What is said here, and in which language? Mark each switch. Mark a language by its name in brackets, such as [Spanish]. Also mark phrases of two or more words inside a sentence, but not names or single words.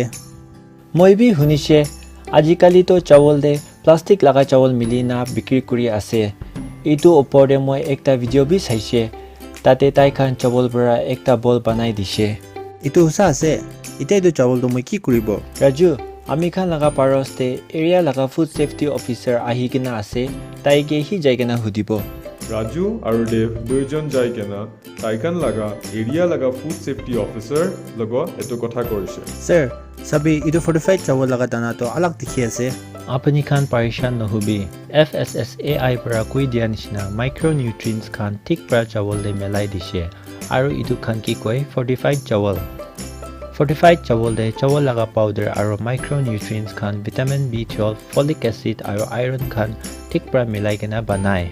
[Naga Pidgin] মই বি শুনিছে আজিকালিতো চাউলতে প্লাষ্টিক লগা চাউল মিলি না বিক্ৰী কৰি আছে। এইটো ওপৰতে মই একটা ভিডিঅ' বি চাইছে, তাতে তাইখান চাউল পৰা একটা বল বনাই দিছে। এইটো সঁচা আছে? এতিয়া এইটো চাউলটো মই কি কৰিব? ৰাজু, Ami khan laga paros te area laga [English] food safety officer [Naga Pidgin] ahi kena ase taige hi jai kena hudibo. Raju aru Dev duijon jai kena taikan laga area laga [English] food safety officer [Naga Pidgin] logo eto kotha korise. Sir, sabi itu fortified chawal laga dana to alag dikhi ase. Apani khan parishan nohubi. FSSAI para koi dia nishina micronutrients khan thik pra chawal de melai dishe. Aru itu khan ki koi fortified chawal. Fortified chawal de chawal laga powder aru micronutrients khan [English] vitamin B12, folic acid [Naga Pidgin] aru iron khan thik pra milai kena banai.